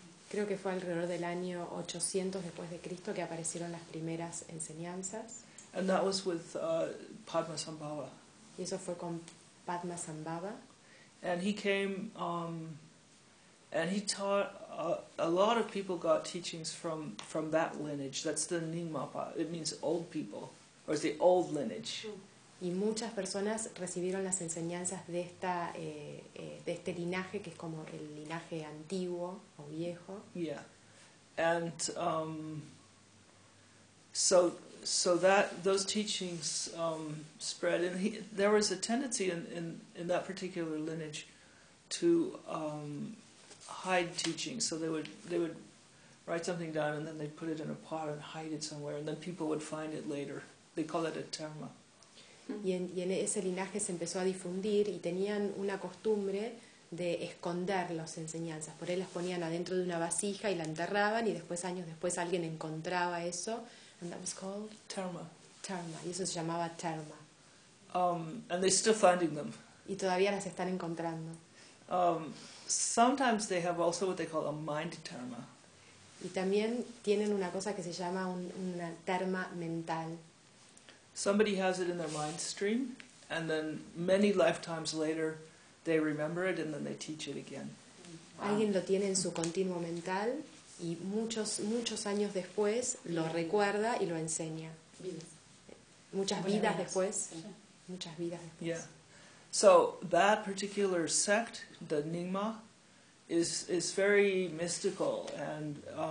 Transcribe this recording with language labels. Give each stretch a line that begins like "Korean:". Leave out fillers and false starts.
Spanish: Creo que fue alrededor del año 800 después de Cristo que aparecieron las primeras enseñanzas.
English: And that was with Padmasambhava.
Spanish: Y eso fue con Padmasambhava.
English: And he came and he taught a lot of people got teachings from that lineage. That's the Nyingmapa. It means old people, or it's the old lineage.
Spanish: Y muchas personas recibieron las enseñanzas de esta de este linaje que es como el linaje antiguo o viejo.
English: Yeah. And so that those teachings spread, and there was a tendency in that particular lineage to hide teachings. So they would write something down and then they'd put it in a pot and hide it somewhere, and then people would find it later. They call it a terma.
Spanish: Y en ese linaje se empezó a difundir y tenían una costumbre de esconder las enseñanzas. Por ahí las ponían adentro de una vasija y la enterraban y después, años después, alguien encontraba eso.
English: And that was called? Terma.
Spanish: Terma. Y eso se llamaba terma.
English: And they're still finding them.
Spanish: Y todavía las están encontrando.
English: Sometimes they have also what they call a mind terma.
Spanish: Y también tienen una cosa que se llama una terma mental.
English: Somebody has it in their mind stream, and then many lifetimes later, they remember it and then they teach it again. Wow.
Spanish: Alguien lo tiene en su continuo mental y muchos años después lo recuerda y lo enseña. Muchas vidas después.
English: Yeah. So that particular sect, the Nyingma, is very mystical and.